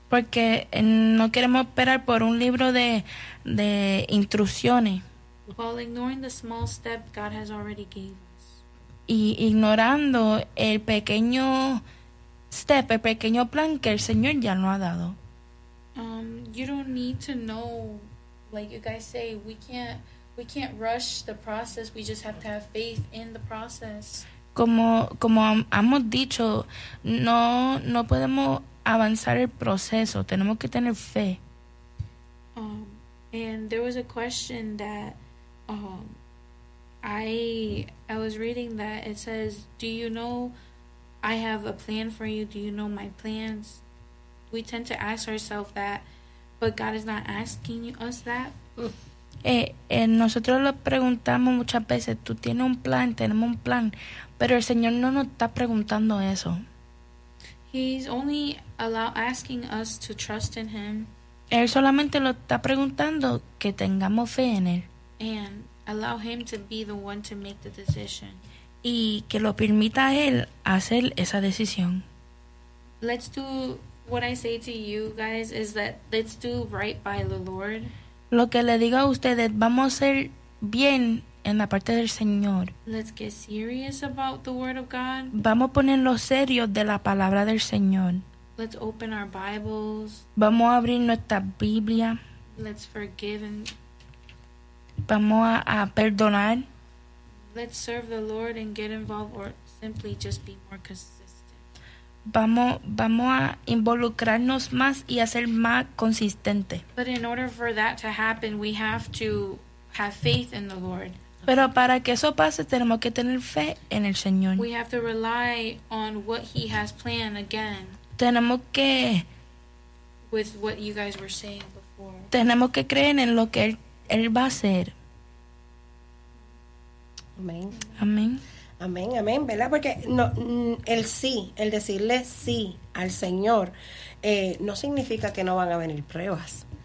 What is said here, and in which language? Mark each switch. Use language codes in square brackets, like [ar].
[es] Porque no queremos esperar por un libro de instrucciones. [en] While ignoring the small step God has already gave us. [es] Y ignorando el pequeño step, el pequeño plan que el Señor ya nos ha dado. [en] You don't need to know, like you guys say, we can't rush the process. We just have to have faith in the process. [es] Como hemos dicho, no podemos avanzar el proceso, tenemos que tener fe. [en] And there was a question that I was reading that it says, do you know I have a plan for you? Do you know my plans? We tend to ask ourselves that, but God is not asking us that. [es] Nosotros lo preguntamos muchas veces, tú tienes un plan, tenemos un plan, pero el Señor no nos está preguntando eso. [en] He's only asking us to trust in him. [es] Él solamente lo está preguntando que tengamos fe en él. [en] And allow him to be the one to make the decision. [es] Y que lo permita a él hacer esa decisión. [en] Let's do what I say to you guys is that let's do right by the Lord. [es] Lo que le digo a ustedes, vamos a ser bien en la parte del Señor. [en] Let's get serious about the word of God. [es] Vamos a ponerlo serio de la palabra del Señor. [en] Let's open our Bibles. [es] Vamos a abrir nuestra Biblia. [en] Let's forgive and [es] vamos a perdonar. [en] Let's serve the Lord and get involved or simply just be more consistent. [es] Vamos a involucrarnos más y a ser más consistente. [en] But in order for that to happen, we have to have faith in the Lord. [es] Pero para que eso pase, tenemos que tener fe en el Señor. [en] We have to rely on what he has planned again. [es] Tenemos que, [en] with what you guys were saying before, [es] tenemos que creer en lo que él va a hacer. Amén. Amén. Amén, amén, ¿verdad? Porque no, el sí, el decirle sí al Señor, no significa que no van a venir pruebas.